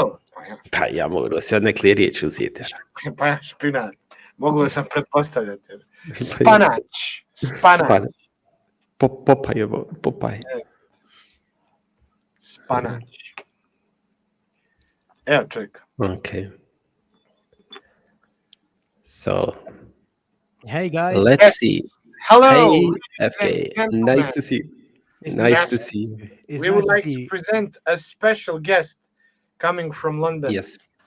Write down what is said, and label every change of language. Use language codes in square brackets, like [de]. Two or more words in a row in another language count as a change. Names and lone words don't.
[hr] Pa ja mogu se od neke riječi uzeti. Pa špinat. Mogu sam pretpostavljati. Spanač. Spanač. Popaj. Spanač. Evo čovjek. [en] Okay. So, hey guys. Let's see. Hello. Hey, FK. Nice to see you. Nice to see you. We would like to present a special guest coming from London. Yes.